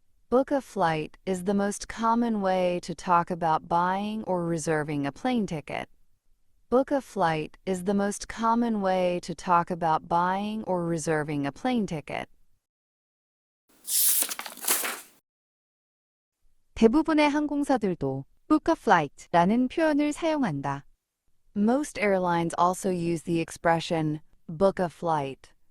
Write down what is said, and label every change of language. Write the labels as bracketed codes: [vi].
[en] Book a flight is the most common way to talk about buying or reserving a plane ticket. Book a flight is the most common way to talk about buying or reserving a plane ticket. [ko] 대부분의 항공사들도 [en] book a flight [ko] 라는 표현을 사용한다. [en] Most airlines also use the expression book a flight.